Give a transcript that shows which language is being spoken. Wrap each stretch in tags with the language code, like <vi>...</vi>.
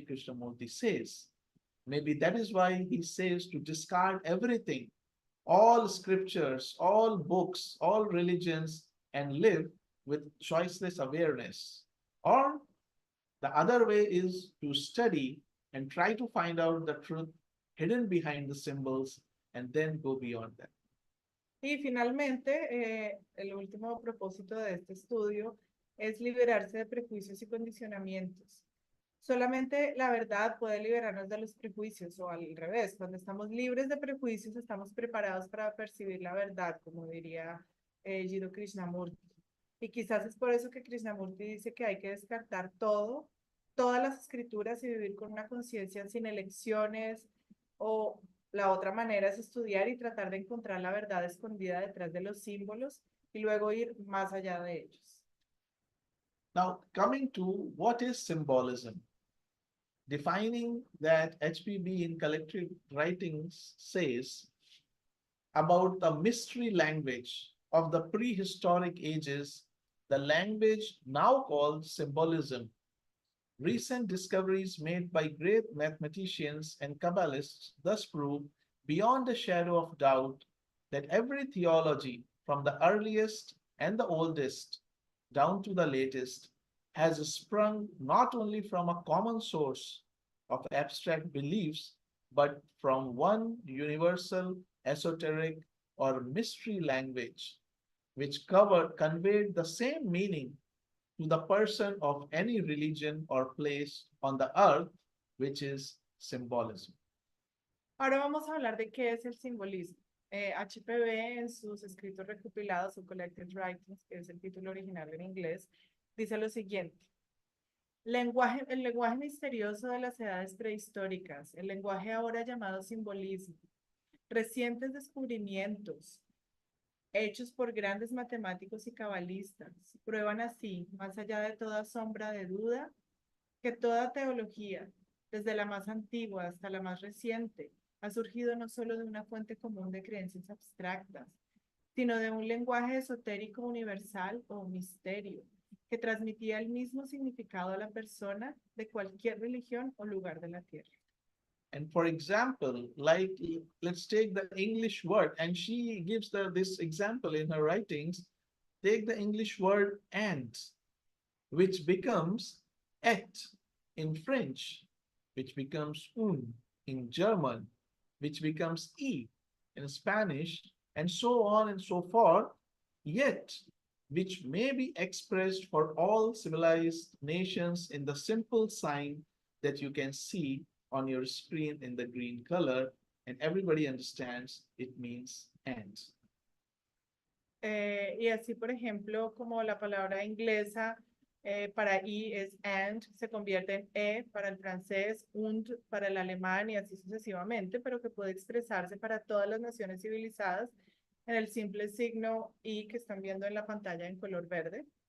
<en>Krishnamurti says. Maybe that is why he says to discard everything, all scriptures, all books, all religions, and live with choiceless awareness. Or the other way is to study and try to find out the truth hidden behind the symbols and then go beyond that.</en> <es>Y finalmente, el último propósito de este estudio es liberarse de prejuicios y condicionamientos. Solamente la verdad puede liberarnos de los prejuicios, o al revés, cuando estamos libres de prejuicios estamos preparados para percibir la verdad, como diría Jiddu Krishnamurti. Y quizás es por eso que Krishnamurti dice que hay que descartar todo, todas las escrituras y vivir con una conciencia sin elecciones, o la otra manera es estudiar y tratar de encontrar la verdad escondida detrás de los símbolos y luego ir más allá de ellos.</es> <en>Now, coming to what is symbolism, defining that HPB in collective writings says about the mystery language of the prehistoric ages, the language now called symbolism. Recent discoveries made by great mathematicians and Kabbalists thus prove beyond a shadow of doubt that every theology, from the earliest and the oldest down to the latest, has sprung not only from a common source of abstract beliefs, but from one universal, esoteric, or mystery language, which conveyed the same meaning to the person of any religion or place on the earth, which is symbolism.</en> <es>Ahora vamos a hablar de qué es el simbolismo. HPB en sus escritos recopilados o</es> <en>Collected Writings,</en> <es>que es el título original en inglés, dice lo siguiente. El lenguaje misterioso de las edades prehistóricas, el lenguaje ahora llamado simbolismo, recientes descubrimientos hechos por grandes matemáticos y cabalistas, prueban así, más allá de toda sombra de duda, que toda teología, desde la más antigua hasta la más reciente, ha surgido no solo de una fuente común de creencias abstractas, sino de un lenguaje esotérico universal o misterio, que transmitía el mismo significado a la persona de cualquier religión o lugar de la tierra.</es> <en>And for example, like let's take the English word, and she gives this example in her writings. Take the English word and, which becomes et in French, which becomes un in German, which becomes e in Spanish, and so on and so forth, yet which may be expressed for all civilized nations in the simple sign that you can see on your screen in the green color, and everybody understands it means and.</en> <es>Y así, por ejemplo, como la palabra inglesa para y es and, se convierte en para el francés, und para el alemán y así sucesivamente, pero que puede expresarse para todas las naciones civilizadas en el simple signo y que están viendo en la pantalla en color verde.</es>